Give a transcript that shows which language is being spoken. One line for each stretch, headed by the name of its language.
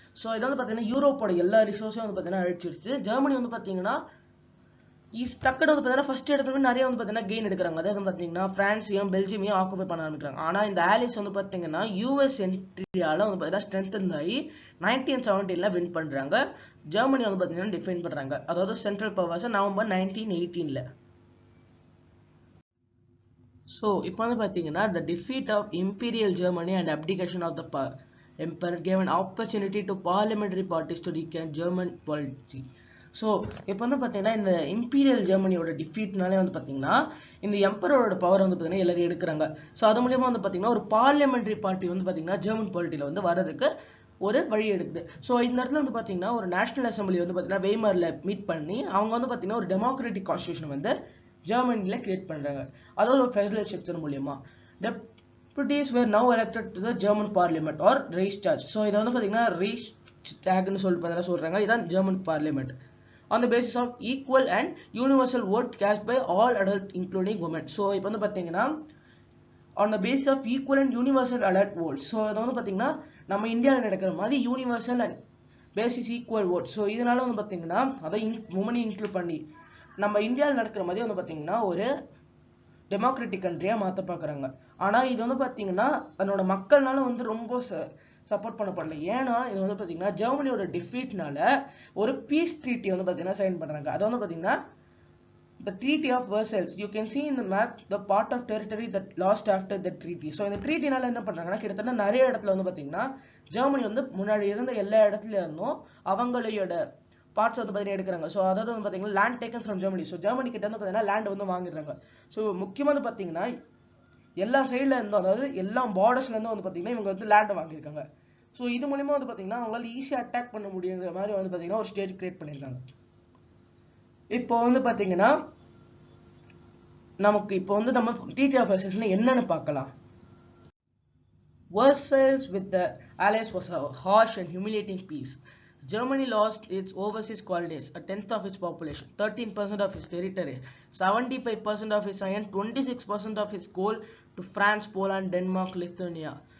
Tamil: So இது வந்து பார்த்தீங்கன்னா யூரோப்போட எல்லா ரிசோர்ஸும் வந்து பார்த்தீங்கன்னா அழிச்சிருச்சு. ஜெர்மனி வந்து பார்த்தீங்கன்னா டக்குன்னு வந்து பார்த்தீங்கன்னா ஃபர்ஸ்ட் இடத்துல நிறைய வந்து பார்த்தீங்கன்னா கெயின் எடுக்கிறாங்க. அதாவது வந்து பார்த்தீங்கன்னா பிரான்ஸையும் பெல்ஜியமையும் ஆக்குபை பண்ண ஆரம்பிக்கிறாங்க. ஆனால் இந்த ஆலிஸ் வந்து பார்த்தீங்கன்னா யூஎஸ் என்ட்ரியால வந்து பார்த்தீங்கன்னா ஸ்ட்ரென்த் ஆகி 1917 வின் பண்றாங்க. ஜெர்மனி வந்து பார்த்தீங்கன்னா டிஃபைன் பண்றாங்க, அதாவது சென்ட்ரல் பவர்ஸ் நவம்பர் 1918. ஸோ இப்போ வந்து பார்த்தீங்கன்னா
English: the defeat of Imperial Germany and abdication of the emperor gave an opportunity to parliamentary parties to reclaim German polity.
Tamil: So இப்போ வந்து பார்த்தீங்கன்னா இந்த இம்பீரியல் ஜெர்மனியோட டிஃபீட்னாலே வந்து பார்த்தீங்கன்னா இந்த எம்பரோட பவர் வந்து பார்த்தீங்கன்னா எல்லாரும் எடுக்கிறாங்க. ஸோ அது மூலியமா வந்து பார்த்தீங்கன்னா ஒரு பார்லிமெண்டரி பார்ட்டி வந்து பார்த்தீங்கன்னா ஜெர்மன் பாலிட்டியில் வந்து வர்றதுக்கு ஒரு வழி எடுக்குது. ஸோ இந்த இடத்துல வந்து பார்த்தீங்கன்னா ஒரு நேஷனல் அசம்பிளி வந்து பார்த்தீங்கன்னா வெய்மரில் மீட் பண்ணி அவங்க வந்து பார்த்தீங்கன்னா ஒரு டெமோக்ராட்டிக் கான்ஸ்டியூஷன் வந்து ஜெர்மனில கிரியேட் பண்றாங்க, அதாவது ஒரு ஃபெடரல் ஸ்ட்ரக்சர் மூலமா.
English: Deputies were now elected to the German parliament or Reichstag.
Tamil: So இதை வந்து பார்த்தீங்கன்னா Reichstagன்னு சொல்லிட்டு சொல்றாங்க. இதான் German parliament.
English: On the basis of equal and universal vote cast by all adults including women.
Tamil: So இப்போ வந்து பார்த்தீங்கன்னா
English: on the basis of equal and universal adult votes.
Tamil: So அதை வந்து பார்த்தீங்கன்னா நம்ம இந்தியாவில் நடக்கிற மாதிரி universal and basis equal vote. So இதனால வந்து பார்த்தீங்கன்னா அதை உமனை இன்க்ளூட் பண்ணி நம்ம இந்தியாவில் நடக்கிற மாதிரி வந்து பார்த்தீங்கன்னா ஒரு டெமோக்ராட்டிக் கண்ட்ரியா மாற்ற பார்க்குறாங்க. ஆனால் இது வந்து பார்த்தீங்கன்னா தன்னோட மக்கள்னால வந்து ரொம்ப சப்போர்ட் பண்ணப்படல. ஏன்னா இது வந்து பார்த்தீங்கன்னா ஜெர்மனியோட டிஃபீட்னால ஒரு பீஸ் ட்ரீட்டி வந்து பார்த்தீங்கன்னா சைன் பண்ணுறாங்க. அது வந்து பார்த்தீங்கன்னா
English: the treaty of Versailles. You can see in the map the part of territory that lost after the treaty.
Tamil: So இந்த ட்ரீட்டினால என்ன பண்ணுறாங்கன்னா கிட்டத்தட்ட நிறைய இடத்துல வந்து பார்த்தீங்கன்னா ஜெர்மனி வந்து முன்னாடி இருந்த எல்லா இடத்துல இருந்தும் அவங்களோட பார்ட்ஸ் வந்து பார்த்தீங்கன்னா எடுக்கிறாங்க. ஸோ அதாவது வந்து பார்த்தீங்கன்னா land taken from Germany. So Germany கிட்ட வந்து பார்த்தீங்கன்னா லேண்ட் வந்து வாங்கிடுறாங்க. ஸோ முக்கியமாக வந்து பார்த்தீங்கன்னா எல்லா சைடில் இருந்தும், அதாவது எல்லா பார்டர்ஸ்ல இருந்தும் வந்து பார்த்தீங்கன்னா இவங்க வந்து லேண்டை வாங்கியிருக்காங்க. ஸோ இது மூலியமா வந்து பார்த்தீங்கன்னா அவங்களால ஈஸியாக அட்டாக் பண்ண முடியுங்கிற மாதிரி வந்து பார்த்தீங்கன்னா ஒரு ஸ்டேஜ் கிரியேட் பண்ணியிருக்காங்க. இப்போ வந்து பார்த்தீங்கன்னா நமக்கு இப்போ வந்து நம்ம ட்ரீட்டி ஆஃப் வெர்சைல்ஸ்ல என்னன்னு பார்க்கலாம்.
English: Versailles with the Allies was a harsh and humiliating peace. Germany lost its overseas colonies, a tenth of its population, 13% of its territory, 75% of its iron, 26% of its coal to France, Poland, Denmark, Lithuania.